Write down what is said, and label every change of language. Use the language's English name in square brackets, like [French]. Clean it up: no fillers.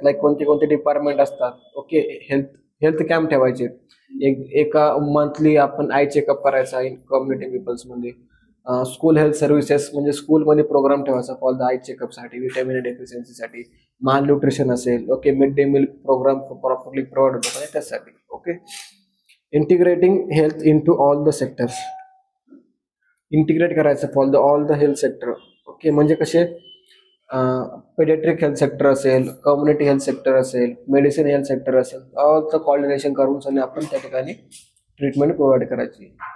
[Marathi] Like कोणते कोणते department असतात. ओके, हेल्थ कॅम्प ठेवायचे. एका मंथली आपण आय चेकअप करायचा in community पीपल्समध्ये. School health services म्हणजे स्कूलमध्ये प्रोग्राम ठेवायचा फॉर द आय चेकअपसाठी, व्हिटॅमिन डेफिशियन्सीसाठी, माल न्यूट्रिशन असेल. Okay, mid day meal programme properly provide होतो त्यासाठी. [English] Okay, integrating health in to all the sectors. [Marathi] Integrate करायचं for all the health sector. Okay, म्हणजे कसे पेडियाट्रिक हेल्थ सेक्टर असेल, community health sector असेल, medicine health sector असेल, ऑलचं coordination करून सगळे आपण त्या ठिकाणी ट्रीटमेंट प्रोव्हाइड करायची.